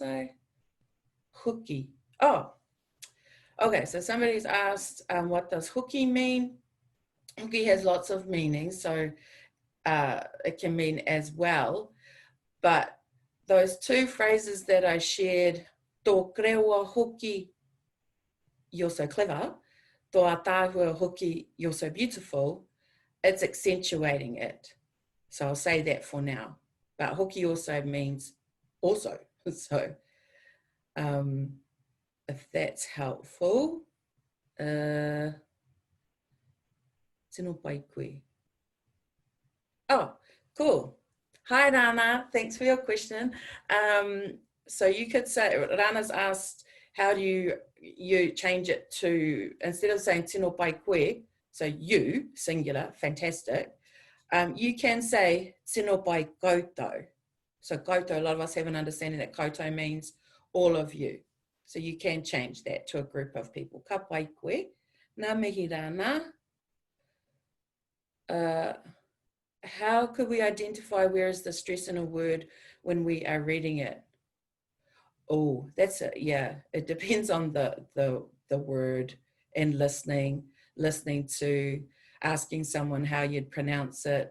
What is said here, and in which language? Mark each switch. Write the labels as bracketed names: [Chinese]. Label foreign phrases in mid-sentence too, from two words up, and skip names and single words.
[English] Huki. Oh, okay, so somebody's asked, what does huki mean? Huki has lots of meanings, so it can mean as well, but those two phrases that I shared, [Māori] tō kreua hoki, [English] you're so clever, [Māori] tō ātāhua hoki, [English] you're so beautiful, it's accentuating it. So I'll say that for now. But hoki also means also. So if that's helpful, [Māori] tino pai koe. [English] Oh, cool. Hi, Rana. Thanks for your question. So you could say, Rana's asked, how do you change it to, instead of saying [Māori] tino pai koe, [English] so you, singular, fantastic, you can say [Māori] tino pai koutou. [English] So koutou, a lot of us have an understanding that koutou means all of you. So you can change that to a group of people. [Māori] Ka pai koe, ngā mihi Rana. [English] How could we identify where is the stress in a word when we are reading it? Oh, that's it. Yeah, it depends on the word and listening to, asking someone how you'd pronounce it.